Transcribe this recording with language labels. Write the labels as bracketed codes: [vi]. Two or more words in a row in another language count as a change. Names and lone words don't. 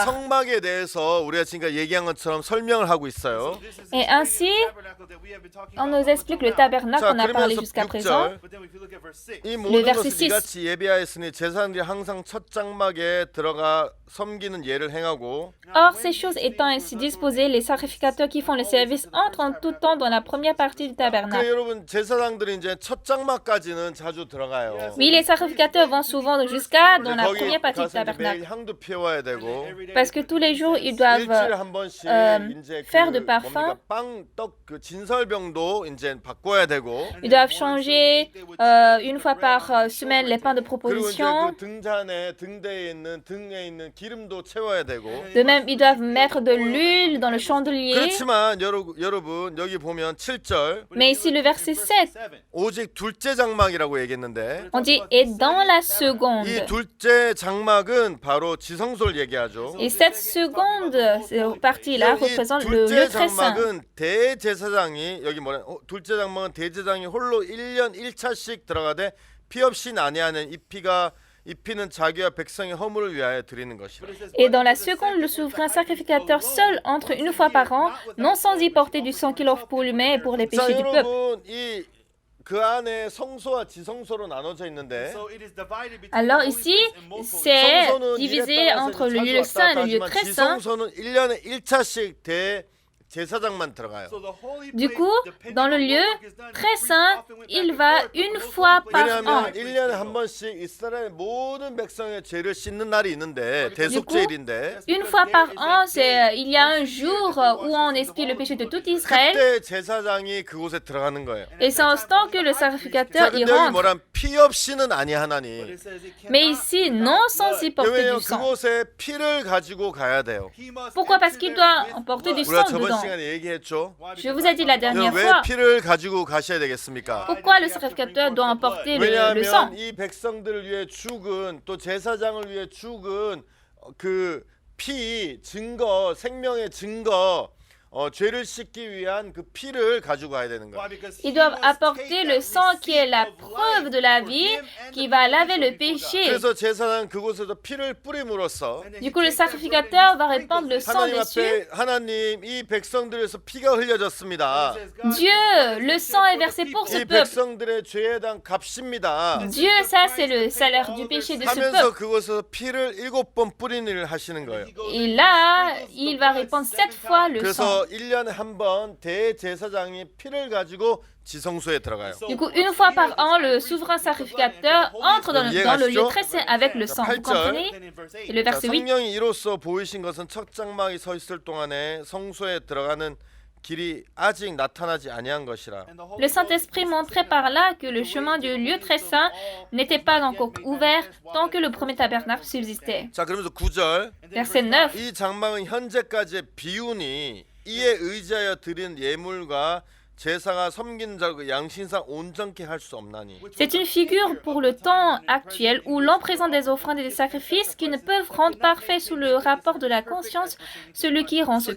[ko] 성막에 대해서 우리가 지금 얘기한 것처럼 설명을 하고 있어요. [fr] Et ainsi, on nous explique le tabernacle [ko] 자, [fr] qu'on a parlé [ko] 그러면서 [fr] jusqu'à présent. [ko] 6절 이 모든 [fr] verset [ko] 것을 [fr] 6. [ko] 이같이 예비하였으니 제사장들이 항상 첫 장막에 들어가 섬기는 예를 행하고 [fr] Or, ces choses étant ainsi disposées, les sacrificateurs qui font le service entrent en tout temps dans la première partie du [ko] 그 [fr] tabernacle. [ko] 여러분 제사장들이 이제 첫 장막까지는 자주 들어가요. [fr] Oui, les sacrificateurs vont souvent jusqu'à dans la [ko] 거기 [fr] première partie du [ko] 가서 이제 매일 [fr] tabernacle. [ko] 향도 피워야 되고 [fr] Parce que tous les jours, ils doivent [ko] 일주일에 한 번씩 이제 [fr] faire [ko] 그 [fr] de parfum. [ko] 뭡니까 빵떡 그 진설병도 이제 바꿔야 되고 [fr] Ils doivent changer une fois par semaine les pains de [ko] 그리고 이제 [fr] proposition. [ko] 그 등잔에 등대에 있는 등에 있는 기름도 채워야 되고 [fr] De même, ils doivent mettre de l'huile dans le chandelier. [ko] 그렇지만 여러분 여기 보면 7절 [fr] Mais ici, le verset 7, [ko] 오직 둘째 장막이라고 얘기했는데 [fr] on dit « et dans la [ko] 이 [fr] seconde ». [ko] 둘째 장막은 바로 지성소를 얘기하죠. [fr] Et cette seconde partie-là [ko] 이 [fr] représente le [ko] 둘째 [fr] lieu très saint. [ko] 장막은 대제사장이 여기 뭐래? 둘째 장막은 대제사장이 홀로 1년 1차씩 들어가되 피 없이 난해하는 이 피는 자기와 백성의 허물을 위하여 드리는 것이라. [fr] Et dans la seconde, le souverain sacrificateur seul entre une fois par an, non sans y porter du sang qu'il offre pour lui-même et pour les [ko] 자 [fr] péchés du peuple. [ko] 여러분 그 안에 성소와 지성소로 나눠져 있는데 [fr] Alors ici, c'est [ko] 성소는 [fr] divisé [ko] 일에 따라서 [fr] entre le [ko] 자주 [fr] lieu [ko] 왔다 [fr] saint et [ko] 갔다 [fr] le lieu [ko] 하지만 [fr] très saint. [ko] 지성소는 1년에 1차씩 제사장만 들어가요. [fr] Du coup, dans le lieu très saint, il va une fois par an. [ko] 왜냐하면 1년에 한 번씩 이스라엘 모든 백성의 죄를 씻는 날이 있는데 대속죄일인데 [fr] Une fois par an, il y a un jour où on expie le péché de tout Israël. [ko] 그때 제사장이 그곳에 들어가는 거예요. [fr] Et c'est en ce temps que le [ko] 자, [fr] sacrificateur y [ko] 근데 여기 [fr] rentre. [ko] 뭐란 피 없이는 아니하나니. [fr] Mais ici, non sans y porter [ko] 왜냐하면 [fr] du sang. [ko] 그곳에 피를 가지고 가야 돼요. [fr] Pourquoi? Parce qu'il doit emporter du [ko] 우리가 [fr] sang [ko] 저번 [fr] dedans. [ko] 시간에 얘기했죠. [fr] Je vous ai dit la dernière [ko] 왜 [fr] fois. [ko] 피를 가지고 가셔야 되겠습니까? [fr] Pourquoi le sacrificateur doit emporter le sang? [ko] 왜냐하면 이 백성들을 위해 죽은 또 제사장을 위해 죽은 그 피 증거 생명의 증거 죄를 씻기 위한 그 피를 가지고 가야 되는 거예요. [fr] Ils doivent apporter le sang qui est la preuve de la vie, qui va laver le péché. [ko] 그래서 제사장 그곳에서 피를 뿌림으로써 [fr] Du coup, le sacrificateur va répandre le sang [ko] 하나님 [fr] dessus. [ko] 앞에 하나님 이 백성들에서 피가 흘려졌습니다. [fr] Dieu, le sang est versé pour ce [ko] 이 [fr] peuple. [ko] 백성들의 죄에 대한 값입니다. [fr] Dieu, ça c'est le salaire du péché de ce [ko] 하면서 [fr] peuple. [ko] 그곳에서 피를 7번 뿌리는 일을 하시는 거예요. [fr] Et là, il va répandre 7 fois le sang. [ko] 그래서 1년에 한 번 대제사장이 피를 가지고 지성소에 들어가요. [fr] Du coup, une fois par an, le souverain sacrificateur entre dans le lieu très saint avec le sang. Vous comprenez? Et le [ko] 자, [fr] verset 8. [ko] 성령이 이로써 보이신 것은 첫 장막이 서 있을 동안에 성소에 들어가는 길이 아직 나타나지 아니한 것이라. [fr] Le Saint-Esprit montrait par là que le chemin du lieu très saint n'était pas encore ouvert tant que le premier tabernacle subsistait. [ko] 자, 그러면서 9절 [fr] Verset 9. [ko] 이 장막은 현재까지의 비운이 이에 의지하여 드린 예물과 제사가 섬기는 자를 그 양심상 온전케 할 수 없나니. [fr] C'est une figure pour le temps actuel où l'on présente des offrandes et des sacrifices qui ne peuvent rendre parfait sous le rapport de la conscience celui qui rend ce culte.